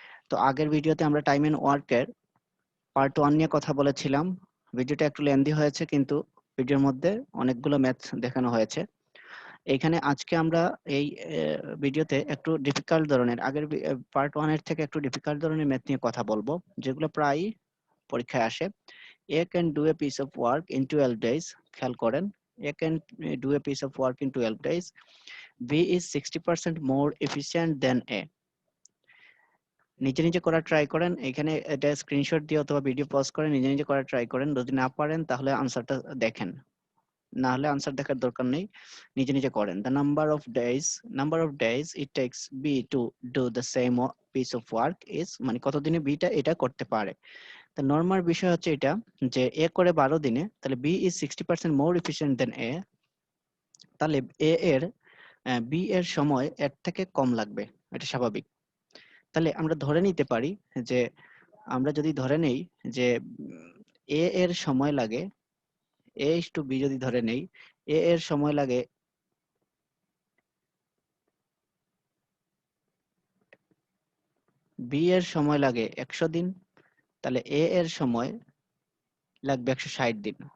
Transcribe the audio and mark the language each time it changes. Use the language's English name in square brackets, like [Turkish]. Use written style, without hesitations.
[Bangla] তো আগের ভিডিওতে আমরা টাইম এন্ড ওয়ার্কের পার্ট 1 নিয়ে কথা বলেছিলাম। ভিডিওটা একটু লেন্দি হয়েছে কিন্তু ভিডিওর মধ্যে অনেকগুলো ম্যাথ দেখানো হয়েছে। এইখানে আজকে আমরা এই ভিডিওতে একটু ডিফিকাল্ট ধরনের আগের পার্ট 1 এর থেকে একটু ডিফিকাল্ট ধরনের ম্যাথ নিয়ে কথা বলবো, যেগুলো প্রায় পরীক্ষায় আসে। [English] A can do a piece of work in 12 days. [Bangla] খেয়াল করেন, [English] A can do a piece of work in 12 days. B is 60% more efficient than A. [Bangla] নিজে নিজে করা ট্রাই করেন, এখানে এটা স্ক্রিনশট দিয়ে অথবা ভিডিও পজ করে নিজে নিজে করা ট্রাই করেন। যদি না পারেন তাহলে আনসারটা দেখেন, না হলে আনসার দেখার দরকার নেই, নিজে নিজে করেন। [English] The number of days it takes B to do the same piece of work is, [Bangla] মানে কতদিনে বিটা এটা করতে পারে। তো নরমাল বিষয় হচ্ছে এটা যে এ করে 12 দিনে, তাহলে [English] B is 60% more efficient than A. [Bangla] তাহলে এ এর বি এর সময় এর থেকে কম লাগবে, এটা স্বাভাবিক। তাহলে আমরা ধরে নিতে পারি যে, আমরা যদি ধরে নেই যে এ এর সময় লাগে, এ ইস টু বি যদি ধরে নেই, এ এর সময় লাগে বি এর সময় লাগে 100 দিন, তাহলে এ এর সময় লাগবে 160 দিন।